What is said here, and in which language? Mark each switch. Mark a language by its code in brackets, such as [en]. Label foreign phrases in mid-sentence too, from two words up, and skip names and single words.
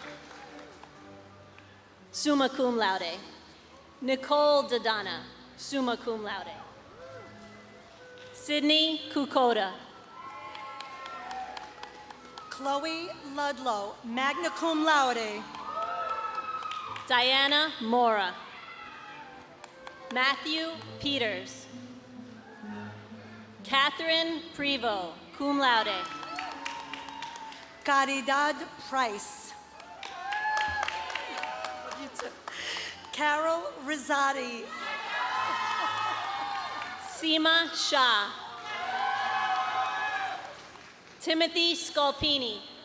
[la] Summa cum laude. Nicole Dodonna, summa cum laude. [en] Sydney Kukoda. [la] Chloe Ludlow, magna cum laude. [en] Diana Mora. Matthew Peters. [la] Catherine Prevost, cum laude. [en] Caridad Price. Carol Rizzotti. Seema Shah. Timothy Scolpini.